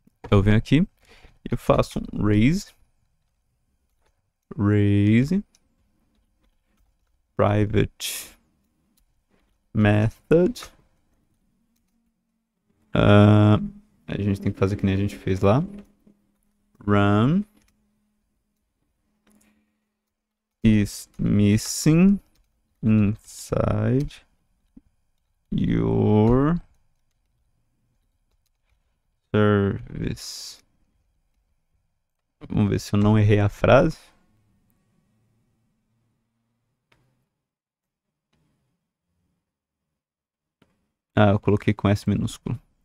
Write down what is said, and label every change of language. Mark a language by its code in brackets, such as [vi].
[pt] Eu venho aqui e eu faço um raise private method. A gente tem que fazer que nem a gente fez lá. [en] Run is missing inside your service. [pt] Vamos ver se eu não errei a frase. Eu coloquei com S minúsculo.